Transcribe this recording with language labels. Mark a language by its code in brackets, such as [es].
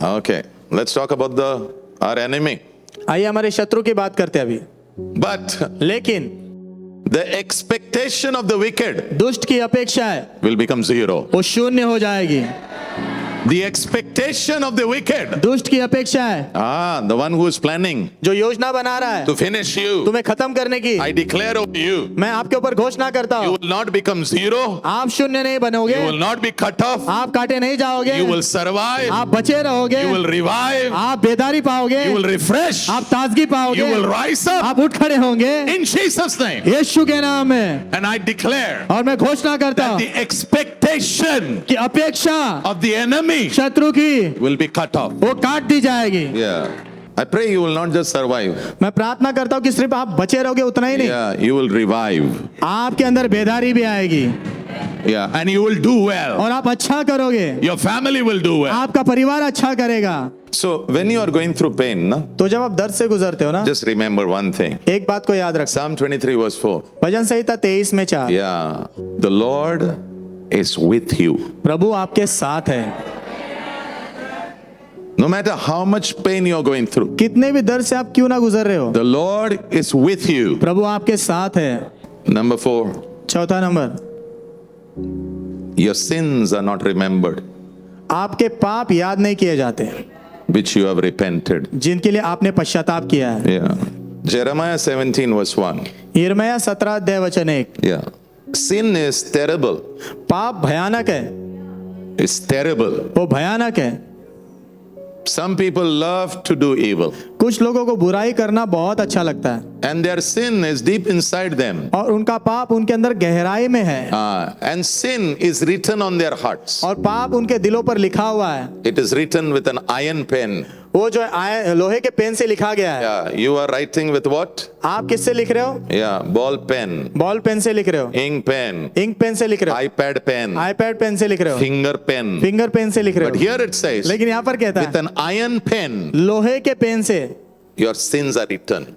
[en] Okay, let's talk about our enemy. [hi] आइए हमारे शत्रु की बात करते हैं अभी। [en] But [hi] लेकिन [en] the expectation of the wicked [hi] दुष्ट की अपेक्षा है [en] will become zero. [hi] वो शून्य हो जाएगी। [en] The expectation of the wicked, [hi] दुष्ट की अपेक्षा है [en] the one who is planning [hi] जो योजना बना रहा है [en] to finish you, [hi] तुम्हें खत्म करने की, [en] I declare over you, [hi] मैं आपके ऊपर घोषणा करता [en] you [hi] हूँ, [en] will not become zero, [hi] आप शून्य नहीं बनोगे, [en] you will not be cut off, [hi] आप काटे नहीं जाओगे, [en] you will survive, [hi] आप बचे रहोगे, [en] you will revive, [hi] आप बेदारी पाओगे, [en] you will refresh, [hi] आप ताजगी पाओगे, [en] you will rise up [hi] आप उठ खड़े होंगे [en] in Jesus' name. [hi] यीशु के नाम में। [en] And I declare [hi] और मैं घोषणा करता [en] that [hi] हूँ [en] the expectation [hi] कि अपेक्षा [en] of the enemy [hi] शत्रु की [en] will be cut off. [hi] वो काट दी जाएगी। [en] Yeah. I pray you will not just survive. [hi] मैं प्रार्थना करता हूँ कि सिर्फ आप बचे रहोगे उतना ही नहीं, [en] Yeah, you will revive. [hi] आपके अंदर बेदारी भी आएगी [en] Yeah, and you will do well. [hi] और आप अच्छा करोगे, [en] Your family will do well. [hi] आपका परिवार अच्छा करेगा। [en] So when you are going through pain, no, [hi] तो जब आप दर्द से गुजरते हो ना, [en] just remember one thing. [hi] एक बात को याद रख। [en] Psalm 23 verse 4. [hi] भजन संहिता 23 में 4, [en] Yeah, the Lord is with you. [hi] प्रभु आपके साथ है। [en] No matter how much pain you are going through, [hi] कितने भी दर्द से आप क्यों ना गुजर रहे हो, [en] the Lord is with you. [hi] प्रभु आपके साथ है। [en] Number 4, [hi] चौथा number, [en] your sins are not remembered, [hi] आपके पाप याद नहीं किए जाते [en] which you have repented. [hi] जिनके लिए आपने पश्चाताप किया है। [en] Yeah. Jeremiah 17 verse 1. [hi] यिर्मयाह 17 अध्याय वचन 1। [en] Yeah. Sin is terrible. [hi] पाप भयानक है, [en] It's terrible. [hi] वो भयानक है। [en] Some people love to do evil. [hi] कुछ लोगों को बुराई करना बहुत अच्छा लगता है [en] and their sin is deep inside them. [hi] और उनका पाप उनके अंदर गहराई में है [en] And sin is written on their hearts. [hi] और पाप उनके दिलों पर लिखा हुआ है। [en] It is written with an iron pen. [hi] वो जो है लोहे के पेन से लिखा गया है। [en] Yeah, you are writing with what? [hi] आप किससे लिख रहे हो? [en] Yeah, ball pen, [hi] ball pen से लिख रहे हो, [en] ink pen, [hi] इंक पेन से लिख रहे हो, [en] iPad pen, [hi] आईपैड पेन से लिख रहे हो, [en] finger pen. [hi] फिंगर पेन से लिख रहे [en] But [hi] हो। [en] here it says, [hi] लेकिन यहाँ पर कहता [en] with [hi] है [en] an iron pen, [hi] लोहे के पेन से [en] your sins are written.